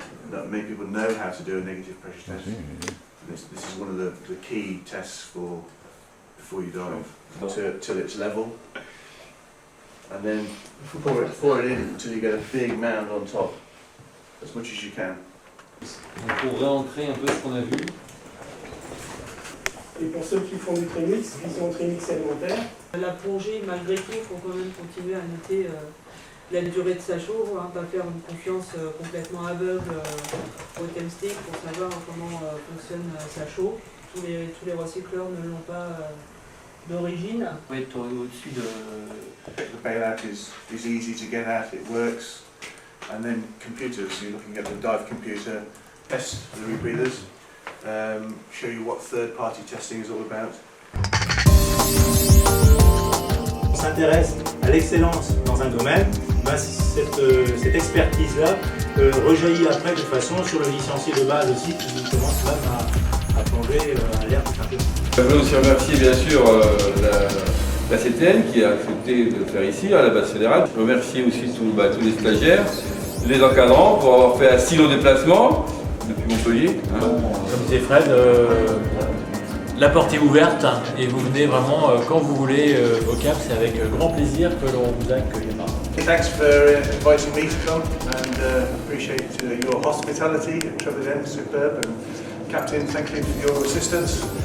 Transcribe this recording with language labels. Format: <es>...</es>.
<en>That many people know how to do a negative pressure test. This is one of the key tests before you dive, till it's level. And then pour it in until you get a big mound on top, as much as you can.</en> <fr>Donc pour réancrer un peu ce qu'on a vu. Et pour ceux qui font du trimix, vision trimix alimentaire. La plongée, malgré tout, il faut quand même continuer à noter la durée de sa chaude, hein, pas faire une confiance complètement aveugle au TemStick pour savoir comment fonctionne sa chaude. Tous les recycleurs ne l'ont pas d'origine. On va être au-dessus de...</fr> <en>The bailout is easy to get at, it works. And then computers, you're looking at the dive computer, test the rebreathers, show you what third-party testing is all about.</en> <fr>On s'intéresse à l'excellence dans un domaine, cette expertise-là rejaillit après de toute façon sur le licencié de base aussi qui commence même à plonger à l'air tout un peu. Je veux aussi remercier bien sûr la CTN qui a accepté de le faire ici, à la base fédérale. Je remercie aussi tous les stagiaires, les encadrants pour avoir fait un si long déplacement depuis Montpellier. Comme disait Fred, la porte est ouverte et vous venez vraiment quand vous voulez au Cap, c'est avec grand plaisir que l'on vous accueillera.</fr> <en>Thanks for inviting me to come and appreciate your hospitality. Superb. And Captain, thank you for your assistance.</en>